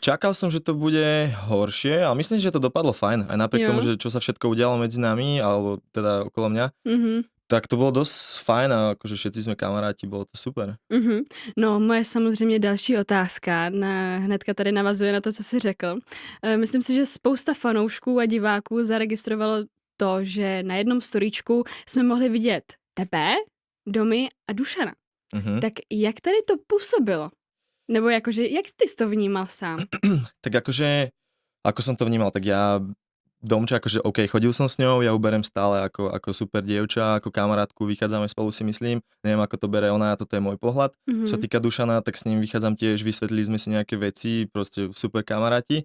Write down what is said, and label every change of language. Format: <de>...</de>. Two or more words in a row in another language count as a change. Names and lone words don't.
<sk>čakal som, že to bude horšie, ale myslím, že to dopadlo fajn. Aj napriek tomu, Jo. že čo sa všetko udialo medzi nami, alebo teda okolo mňa, tak to</sk> <cs>bylo dost</cs> <sk>fajn a akože všetci jsme kamaráti, bylo to super.</sk> <cs>No, moje samozřejmě další otázka hnedka tady navazuje na to, co jsi řekl. Myslím si, že spousta fanoušků a diváků zaregistrovalo to, že na jednom storíčku jsme mohli vidět tebe, Domy a Dušana. Tak jak tady to působilo? Nebo jakože, jak ty jsi to vnímal sám?</cs> <sk>Tak akože, ako som to vnímal, tak ja Domča, akože OK, chodil som s ňou, ja ju berem stále ako super dievča, ako kamarátku, vychádzame spolu si myslím, neviem ako to bere ona, toto je môj pohľad. Čo sa týka Dušana, tak s ním vychádzam tiež, vysvetlili sme si nejaké veci, proste super kamaráti.</sk>